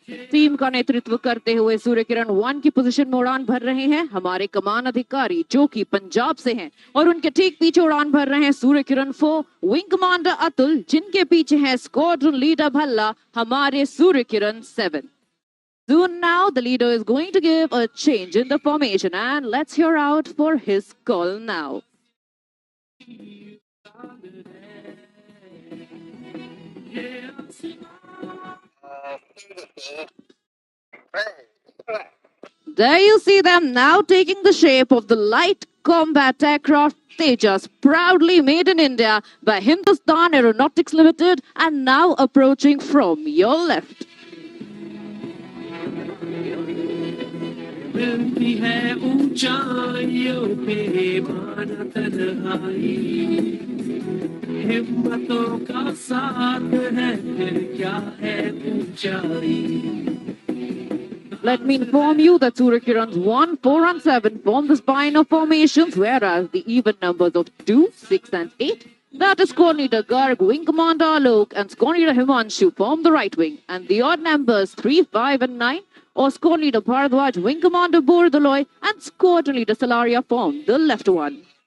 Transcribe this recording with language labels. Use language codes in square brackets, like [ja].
[hi] Team का नेतृत्व करते हुए सूर्यकिरण 1 की पोजीशन में उड़ान भर रहे हैं हमारे कमान अधिकारी जो कि पंजाब से हैं और उनके ठीक पीछे उड़ान भर रहे हैं सूर्यकिरण 4 विंग कमांडर अतुल जिनके पीछे है स्क्वाड्रन लीडर भल्ला हमारे सूर्यकिरण 7। [en] Soon now the leader is going to give a change in the formation and let's hear out for his call now. There you see them now taking the shape of the light combat aircraft Tejas, proudly made in India by Hindustan Aeronautics Limited and now approaching from your left. [hi] मिलती है ऊंचाइयों पे माना तन्हाई हिम्मतों का साथ है फिर क्या है ऊंचाई। [en] Let me inform you that Suryakirans 1, 4 and 7 form the spine of formations, whereas the even numbers of 2, 6 and 8, that is Squad Leader Garg, Wing Commander Alok and Squad Leader Himanshu form the right wing, and the odd numbers 3, 5 and 9, or Squad Leader Bharadwaj, Wing Commander Bordoloy and Squad Leader Salaria form the left one.